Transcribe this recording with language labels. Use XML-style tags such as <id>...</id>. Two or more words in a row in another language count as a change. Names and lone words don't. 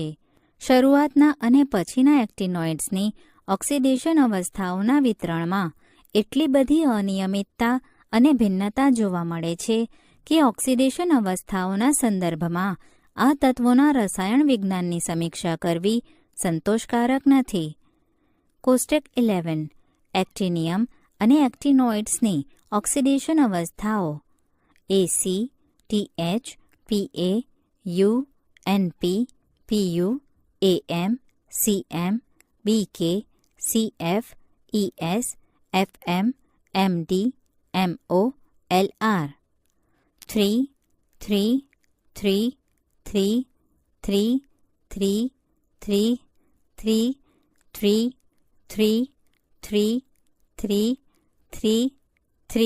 <gu>શરૂઆતના અને પછીના એક્ટિનોઇડ્સની ઓક્સિડેશન અવસ્થાઓના વિતરણમાં એટલી બધી અનિયમિતતા અને ભિન્નતા જોવા મળે છે કે ઓક્સિડેશન અવસ્થાઓના સંદર્ભમાં આ તત્વોના રસાયણ વિજ્ઞાનની સમીક્ષા કરવી સંતોષકારક નથી. કોષ્ટક 11 એક્ટિનિયમ અને એક્ટિનોઇડ્સની ઓક્સિડેશન અવસ્થાઓ. Ac, TH, Pa, U, Np, Pu, Am, Cm, BK, CF, ES, FM, MD, MO, LR. 3, 3, 3, 3, 3, 3, 3, 3, 3, 3, 3, 3, 3, 3.</gu>